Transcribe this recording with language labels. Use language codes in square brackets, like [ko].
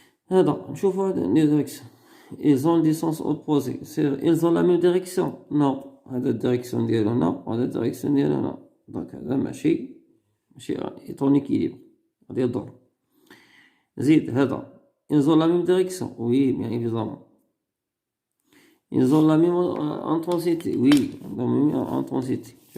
[fr] Donc [ar] نشوفوا [fr] les directions. Ils ont des sens opposés. Ils ont la même direction. Non. [ar] هذا الديريكسيون ديالو هنا وهذا الديريكسيون ديالو هنا. دونك هذا ماشي [fr] est en équilibre. [ar] غادي يضر. زيد هذا. [fr] Ils ont la même direction. Oui, bien évidemment. Ils ont la même intensité. Oui, la même intensité.